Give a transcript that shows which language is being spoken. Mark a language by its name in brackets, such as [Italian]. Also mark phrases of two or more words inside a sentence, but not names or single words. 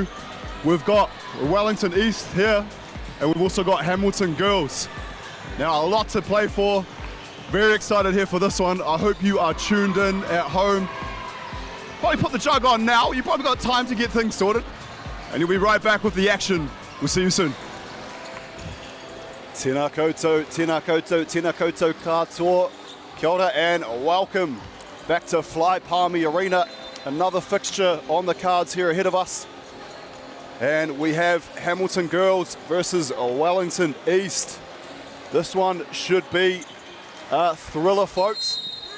[English] We've got Wellington East here, and we've also got Hamilton girls. Now, a lot to play for. Very excited here for this one. I hope you are tuned in at home. Probably put the jug on now. You've probably got time to get things sorted. And you'll be right back with the action. We'll see you soon. [Māori] Tēnā koutou, tēnā koutou, tēnā koutou katoa. Kia ora [English] and welcome back to Fly Palmy Arena. Another fixture on the cards here ahead of us. And we have Hamilton girls versus Wellington East. This one should be a thriller, folks.